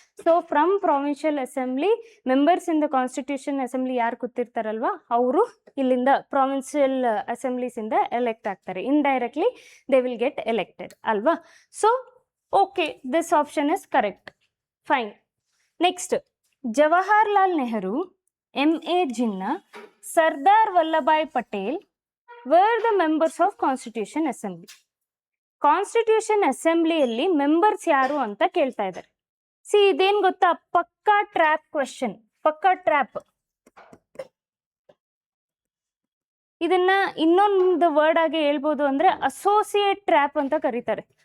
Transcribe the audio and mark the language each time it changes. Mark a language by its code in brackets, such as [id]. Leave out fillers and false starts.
[en] so from provincial assembly members in the constitution assembly [kn] ಯಾರು ಕೂತಿರ್ತಾರಲ್ವಾ ಅವರು ಇಲ್ಲಿಂದ ಪ್ರಾವಿನ್ಷಿಯಲ್ ಅಸೆಂಬ್ಲೀಸಿಂದ ಎಲೆಕ್ಟ್ ಆಗ್ತಾರೆ. [en] Indirectly they will get elected ಅಲ್ವಾ. So okay, this option is correct. Fine. Next, Jawaharlal Nehru M.A. Jinnah, Sardar Vallabhbhai Patel were the members of Constitution Assembly. [kn] Constitution ಅಸೆಂಬ್ಲಿಯಲ್ಲಿ members ಯಾರು ಅಂತ ಕೇಳ್ತಾ ಇದ್ದಾರೆ. C ಇದೇನ್ ಗೊತ್ತಾ, ಪಕ್ಕಾ trap question, ಪಕ್ಕಾ trap. ಇದನ್ನ ಇನ್ನೊಂದು ವರ್ಡ್ ಆಗಿ ಹೇಳ್ಬೋದು ಅಂದ್ರೆ ಅಸೋಸಿಯೇಟ್ ಟ್ರ್ಯಾಪ್ ಅಂತ ಕರೀತಾರೆ.